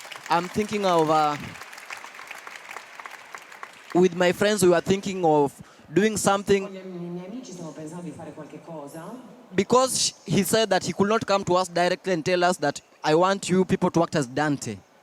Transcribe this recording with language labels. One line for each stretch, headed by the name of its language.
English: I'm thinking of with my friends. We were thinking of doing
Italian: Con
English: something
Italian: i miei amici stiamo pensando di fare qualche cosa.
English: because he said that he could not come to us directly and tell us that I want you people to act as Dante.